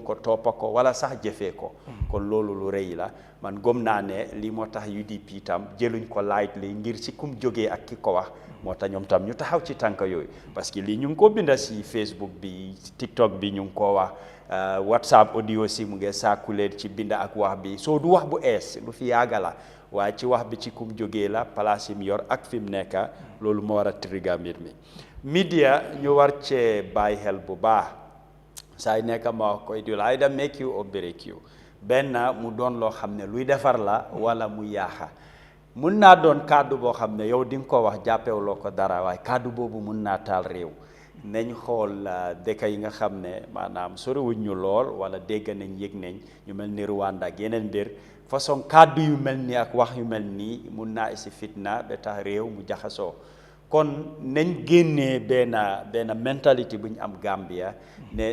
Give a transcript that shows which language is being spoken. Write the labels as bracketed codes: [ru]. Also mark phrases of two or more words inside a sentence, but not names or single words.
[wo] ko toppa ko wala sax jëfee ko kon loolu lu rëy la man gëm naa ne lii moo tax UDP tam jëluñ ko lightly ngir ci kum jógee ak ki ko wax moo tax ñoom tam ñu taxaw ci tànk yooyu [fr] parce que [wo] lii ñu ngi ko binda si Facebook bi TikTok bi ñu ngi ko wax WhatsApp audio si mu ngi saakuleen ci binda ak wax bi soo du wax bu ees lu fi yàgga la waaye ci wax bi ci kum jógee la place yi mu yor ak fi mu nekk loolu moo war a trigger mbir mi media ñu war cee bàyyi xel bu baax saa yu nekk ma wax koy dul [en] either make you or break you [wo] benn mu doon loo xam ne luy defar la wala mu yaaxa mun naa doon kàddu boo xam ne yow di nga ko wax jàppewuloo ko dara waaye kàddu boobu mun naa taal réew nañ xool dëkk yi nga xam ne maanaam soriwuñ ñu lool wala dégg nañ yëg nañ ñu mel ni Rwanda ak yeneen mbir façon kàddu yu mel nii ak wax yu mel nii mun naa isi fitna ba tax réew mu jaxasoo kon nañ génnee benn mentalité bu ñu am Gambia ne